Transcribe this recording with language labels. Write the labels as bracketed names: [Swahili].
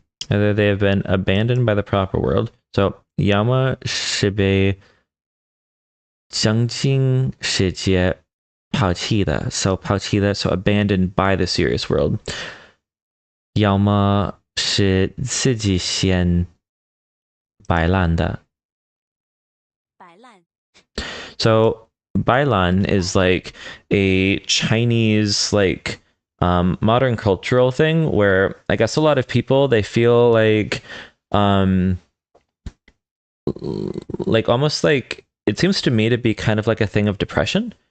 [English] Either they have been abandoned by the proper world. So, [Chinese] 要么是被正经世界抛弃的. [English] So, [Chinese] 抛弃的, [English] so abandoned by the serious world. [Chinese] 要么是自己先摆烂的. [English] So, 摆烂 is like a Chinese, like, modern cultural thing where I guess a lot of people, they feel like almost like, it seems to me to be kind of like a thing of depression.